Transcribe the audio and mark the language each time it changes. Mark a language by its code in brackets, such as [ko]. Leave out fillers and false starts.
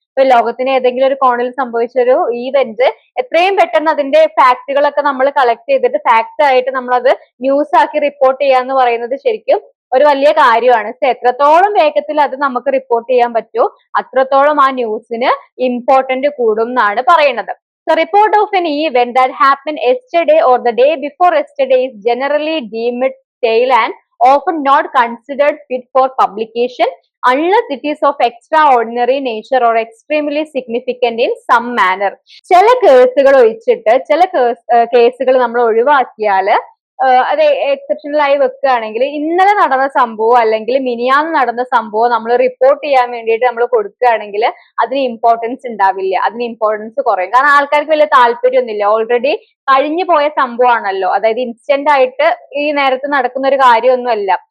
[ml] ഇപ്പൊ ലോകത്തിന് ഏതെങ്കിലും ഒരു കോണിൽ സംഭവിച്ച ഒരു ഈവന്റ് എത്രയും പെട്ടെന്ന് അതിന്റെ ഫാക്ടുകളൊക്കെ നമ്മൾ കളക്ട് ചെയ്തിട്ട് ഫാക്ട് ആയിട്ട് നമ്മളത് ന്യൂസ് ആക്കി റിപ്പോർട്ട് ചെയ്യാന്ന് പറയുന്നത് ശരിക്കും ഒരു വലിയ കാര്യമാണ്. എത്രത്തോളം വേഗത്തിൽ അത് നമുക്ക് റിപ്പോർട്ട് ചെയ്യാൻ പറ്റുമോ അത്രത്തോളം ആ ന്യൂസിന് ഇമ്പോർട്ടന്റ് കൂടും എന്നാണ് പറയുന്നത്. [en] The report of an event that happened yesterday or the day before yesterday is generally deemed stale and often not considered fit for publication unless it is of extraordinary nature or extremely significant in some manner. [ml] ചില കേസുകൾ ഒഴിച്ചിട്ട്, ചില കേസുകൾ നമ്മൾ ഒഴിവാക്കിയാൽ അത് exceptional ആയി വെക്കുകയാണെങ്കിൽ ഇന്നലെ നടന്ന സംഭവം അല്ലെങ്കിൽ മിനിയാന്ന് നടന്ന സംഭവം നമ്മൾ റിപ്പോർട്ട് ചെയ്യാൻ വേണ്ടിയിട്ട് നമ്മൾ കൊടുക്കുകയാണെങ്കിൽ അതിന് ഇമ്പോർട്ടൻസ് ഉണ്ടാവില്ല, അതിന് ഇമ്പോർട്ടൻസ് കുറയും. കാരണം ആൾക്കാർക്ക് വലിയ താല്പര്യമൊന്നുമില്ല, ഓൾറെഡി കഴിഞ്ഞു പോയ സംഭവമാണല്ലോ, അതായത് ഇൻസ്റ്റന്റ് ആയിട്ട് ഈ നേരത്ത് നടക്കുന്ന ഒരു കാര്യമൊന്നുമല്ല.